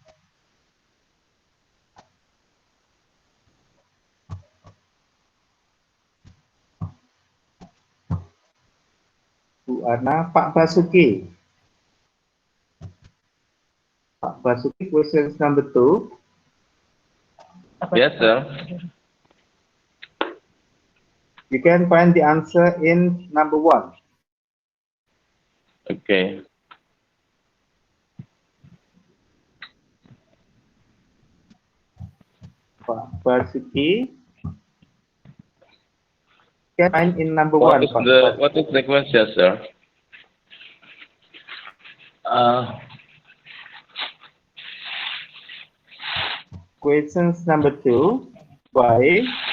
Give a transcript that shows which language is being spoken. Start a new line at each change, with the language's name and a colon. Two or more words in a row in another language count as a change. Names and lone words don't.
Indonesian: Bu Ana, Pak Basuki. Pak Basuki,
English: questions number two. Yes, sir. You can find the answer in number one. Okay.
Indonesian: Pak Basuki.
English: You can find in number one. What is the question, sir? Questions number two. Why?